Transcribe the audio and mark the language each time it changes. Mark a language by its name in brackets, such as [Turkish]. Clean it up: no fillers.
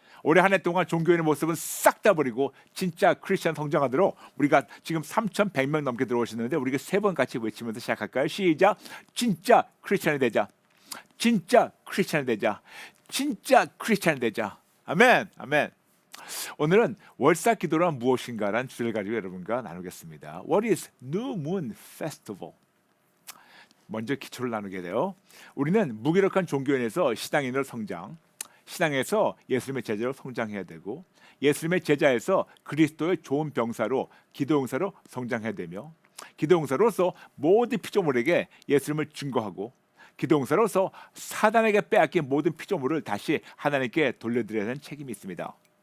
[Korean] 올해 한 해 동안 종교인의 모습은 싹 다 버리고 진짜 크리스찬 성장하도록 우리가 지금 3,100명 넘게 들어오시는데 우리가 3번 같이 외치면서 시작할까요? 시작. 진짜 크리스찬이 되자. 진짜 크리스찬이 되자. 진짜 크리스찬이 되자. 아멘. 아멘. 오늘은 월삭 기도란 무엇인가라는 주제를 가지고 여러분과 나누겠습니다. [English] What is New Moon Festival? [Korean] 먼저 기초를 나누게 돼요. 우리는 무기력한 종교인에서 신앙인으로 성장, 신앙에서 예수님의 제자로 성장해야 되고 예수님의 제자에서 그리스도의 좋은 병사로 기도용사로 성장해야 되며 기도용사로서 모든 피조물에게 예수님을 증거하고 기도용사로서 사단에게 빼앗긴 모든 피조물을 다시 하나님께 돌려드려야 하는 책임이 있습니다.